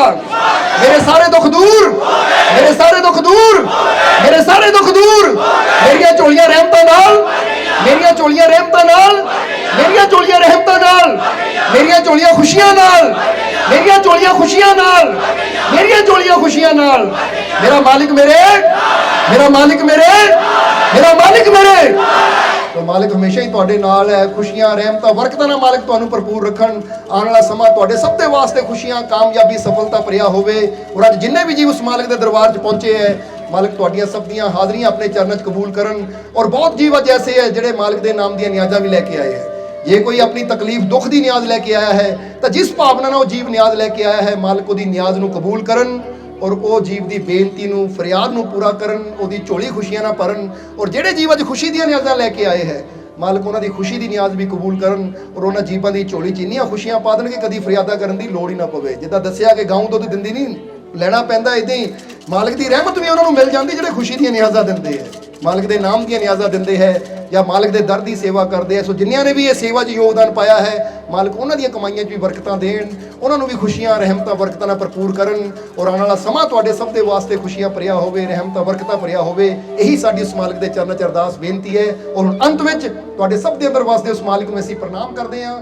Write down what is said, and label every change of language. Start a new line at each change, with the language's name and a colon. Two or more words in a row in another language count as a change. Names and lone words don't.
Punjabi: ਮੇਰੇ ਸਾਰੇ ਦੁੱਖ ਦੂਰ, ਮੇਰੇ ਸਾਰੇ ਦੁੱਖ ਦੂਰ, ਮੇਰੇ ਸਾਰੇ ਦੁੱਖ ਦੂਰ, ਮੇਰੀਆਂ ਝੋਲੀਆਂ ਰਹਿਮਤਾਂ ਨਾਲ, ਮੇਰੀਆਂ ਝੋਲੀਆਂ ਰਹਿਮਤਾਂ ਨਾਲ, ਝੋਲੀਆਂ ਰਹਿਮਤਾਂ ਨਾਲ, ਮੇਰੀਆਂ ਝੋਲੀਆਂ ਖੁਸ਼ੀਆਂ ਨਾਲ, ਮੇਰੀਆਂ ਝੋਲੀਆਂ ਖੁਸ਼ੀਆਂ ਨਾਲ, ਮੇਰੀਆਂ ਝੋਲੀਆਂ ਖੁਸ਼ੀਆਂ ਨਾਲ। ਮੇਰਾ ਮਾਲਿਕ ਮੇਰੇ, ਮੇਰਾ ਮਾਲਿਕ ਮੇਰੇ, ਮੇਰਾ ਮਾਲਿਕ ਮੇਰੇ। ਤਾਂ ਮਾਲਿਕ ਹਮੇਸ਼ਾ ਹੀ ਤੁਹਾਡੇ ਨਾਲ ਹੈ। ਖੁਸ਼ੀਆਂ ਰਹਿਮਤਾਂ ਬਰਕਤਾਂ ਨਾਲ ਮਾਲਿਕ ਤੁਹਾਨੂੰ ਭਰਪੂਰ ਰੱਖਣ। ਆਉਣ ਵਾਲਾ ਸਮਾਂ ਤੁਹਾਡੇ ਸਭ ਦੇ ਵਾਸਤੇ ਖੁਸ਼ੀਆਂ ਕਾਮਯਾਬੀ ਸਫਲਤਾ ਭਰਿਆ ਹੋਵੇ। ਔਰ ਅੱਜ ਜਿੰਨੇ ਵੀ ਜੀਅ ਉਸ ਮਾਲਿਕ ਦੇ ਦਰਬਾਰ ਚ ਪਹੁੰਚੇ ਹੈ, ਮਾਲਿਕ ਤੁਹਾਡੀਆਂ ਸਭ ਦੀਆਂ ਹਾਜ਼ਰੀਆਂ ਆਪਣੇ ਚਰਨਾਂ ਚ ਕਬੂਲ ਕਰਨ। ਔਰ ਬਹੁਤ ਜੀਵ ਅੱਜ ਐਸੇ ਹੈ ਜਿਹੜੇ ਮਾਲਿਕ ਦੇ ਨਾਮ ਦੀਆਂ ਨਿਆਜ਼ਾਂ ਵੀ ਲੈ ਕੇ ਆਏ ਹੈ। ਜੇ ਕੋਈ ਆਪਣੀ ਤਕਲੀਫ ਦੁੱਖ ਦੀ ਨਿਆਜ਼ ਲੈ ਕੇ ਆਇਆ ਹੈ ਤਾਂ ਜਿਸ ਭਾਵਨਾ ਨਾਲ ਉਹ ਜੀਵ ਨਿਆਜ਼ ਲੈ ਕੇ ਆਇਆ ਹੈ, ਮਾਲਿਕ ਉਹਦੀ ਨਿਆਜ਼ ਨੂੰ ਕਬੂਲ ਕਰਨ ਔਰ ਉਹ ਜੀਵ ਕੀ ਬੇਨਤੀ ਨੂੰ ਫਰਿਆਦ ਨੂੰ ਪੂਰਾ ਕਰਨ, ਉਹਦੀ ਝੋਲੀ ਖੁਸ਼ੀਆਂ ਨਾ ਭਰਨ। ਔਰ ਜਿਹੜੇ ਜੀਵ ਅੱਜ ਖੁਸ਼ੀ ਦੀ ਨਿਆਜ਼ਾਂ ਲੈ ਕੇ ਆਏ ਹੈ, ਮਾਲਿਕ ਉਨ੍ਹਾਂ ਦੀ ਖੁਸ਼ੀ ਦੀ ਨਿਆਜ਼ ਵੀ ਕਬੂਲ ਕਰਨ ਔਰ ਉਨ੍ਹਾਂ ਜੀਵਾਂ ਦੀ ਝੋਲੀ ਚ ਇੰਨੀਆਂ ਖੁਸ਼ੀਆਂ ਪਾ ਦੇਣ ਕਿ ਕਦੀ ਫਰਿਆਦਾਂ ਕਰਨ ਦੀ ਲੋੜ ਹੀ ਨਾ ਪਵੇ। ਜਿੱਦਾਂ ਦੱਸਿਆ ਕਿ ਗਾਂ ਦੁੱਧ ਦਿੰਦੀ ਨਹੀਂ, ਲੈਣਾ ਪੈਂਦਾ। ਇੱਦਾਂ ਹੀ ਮਾਲਿਕ ਦੀ ਰਹਿਮਤ ਵੀ ਉਨ੍ਹਾਂ ਨੂੰ ਮਿਲ ਜਾਂਦੀ ਜਿਹੜੇ ਖੁਸ਼ੀ ਦੀ ਨਿਆਜ਼ਾਂ ਦਿੰਦੇ ਹੈ, ਮਾਲਿਕ ਦੇ ਨਾਮ ਦੀ ਨਿਆਜ਼ਾਂ ਦਿੰਦੇ ਹੈ ਯਾ ਮਾਲਿਕ ਦੇ ਦਰ ਦੀ ਸੇਵਾ ਕਰਦੇ ਹੈ। ਸੋ ਜਿੰਨਿਆਂ ਨੇ ਵੀ ਇਹ ਸੇਵਾ 'ਚ ਯੋਗਦਾਨ ਪਾਇਆ ਹੈ, ਮਾਲਿਕ ਉਨ੍ਹਾਂ ਦੀਆਂ ਕਮਾਈਆਂ 'ਚ ਵੀ ਬਰਕਤਾਂ ਦੇਣ, ਉਨ੍ਹਾਂ ਨੂੰ ਵੀ ਖੁਸ਼ੀਆਂ ਰਹਿਮਤਾਂ ਬਰਕਤਾਂ ਨਾਲ ਭਰਪੂਰ ਕਰਨ। ਔਰ ਆਉਣ ਵਾਲਾ ਸਮਾਂ ਤੁਹਾਡੇ ਸਭ ਦੇ ਵਾਸਤੇ ਖੁਸ਼ੀਆਂ ਭਰਿਆ ਹੋਵੇ, ਰਹਿਮਤਾਂ ਬਰਕਤਾਂ ਭਰਿਆ ਹੋਵੇ। ਇਹੀ ਸਾਡੀ ਉਸ ਮਾਲਿਕ ਦੇ ਚਰਨਾਂ 'ਚ ਅਰਦਾਸ ਬੇਨਤੀ ਹੈ। ਔਰ ਹੁਣ ਅੰਤ ਵਿੱਚ ਤੁਹਾਡੇ ਸਭ ਦੇ ਅੰਦਰ ਵਾਸਤੇ ਉਸ ਮਾਲਿਕ ਨੂੰ ਅਸੀਂ ਪ੍ਰਣਾਮ ਕਰਦੇ ਹਾਂ।